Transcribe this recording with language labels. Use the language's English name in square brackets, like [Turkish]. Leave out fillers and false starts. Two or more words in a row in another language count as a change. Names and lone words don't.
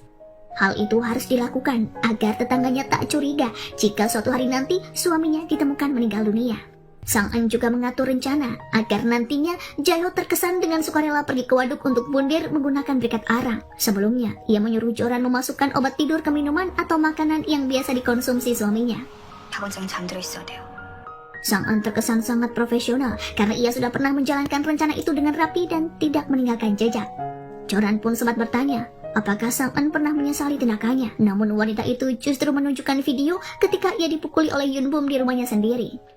[Indonesian] Hal itu harus dilakukan agar tetangganya tak curiga jika suatu hari nanti suaminya ditemukan meninggal dunia. Sang An juga mengatur rencana agar nantinya Jae-ho terkesan dengan sukarela pergi ke waduk untuk bundir menggunakan briket arang. Sebelumnya, ia menyuruh Joran memasukkan obat tidur ke minuman atau makanan yang biasa dikonsumsi suaminya. [Korean] 박원장은 잠들어 있어야 돼요. [Indonesian] Sang An terkesan sangat profesional karena ia sudah pernah menjalankan rencana itu dengan rapi dan tidak meninggalkan jejak. Joran pun sempat bertanya, apakah Sang An pernah menyesali tindakannya? Namun wanita itu justru menunjukkan video ketika ia dipukuli oleh Yun Bum di rumahnya sendiri.